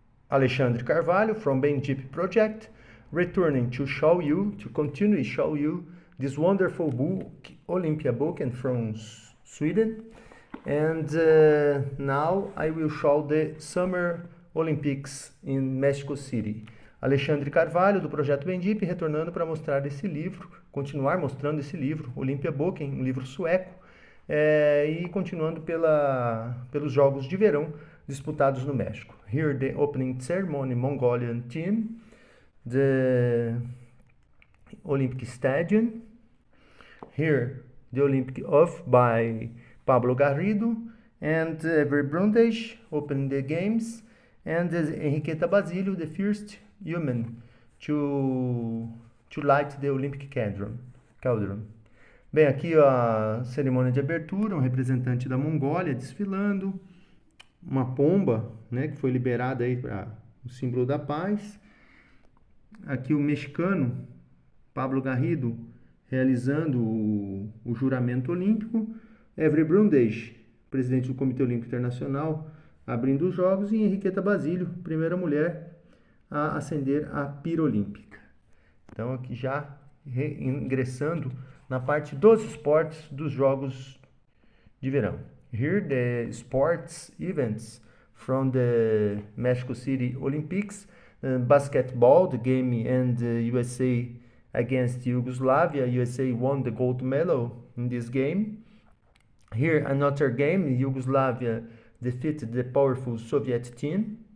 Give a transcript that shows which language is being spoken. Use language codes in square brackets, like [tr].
[en] Alexandre Carvalho from BenJip Project, returning to continue show you this wonderful book, Olympia book, and from Sweden. And now I will show the Summer Olympics in Mexico City. [pt] Alexandre Carvalho, do Projeto BenJip, retornando para mostrar esse livro, continuar mostrando esse livro, Olympia Boken, um livro sueco, e continuando pelos Jogos de Verão disputados no México. [en] Here the opening ceremony, Mongolian team, the Olympic Stadium. Here the Olympic off by Pablo Garrido and Avery Brundage opening the games, and Henriqueta Basílio, the first human to light the Olympic cauldron. [pt] Bem, aqui a cerimônia de abertura, um representante da Mongólia desfilando, uma pomba, né, que foi liberada aí para o símbolo da paz. Aqui o mexicano Pablo Garrido realizando o juramento olímpico. Avery Brundage, presidente do Comitê Olímpico Internacional, abrindo os jogos, e Henriqueta Basílio, primeira mulher a acender a pira olímpica. Então aqui já ingressando na parte dos esportes dos Jogos de Verão. [en] Here the sports events from the Mexico City Olympics. Basketball, the game, and USA against Yugoslavia. USA won the gold medal in this game. Here another game, Yugoslavia defeated the powerful Soviet team.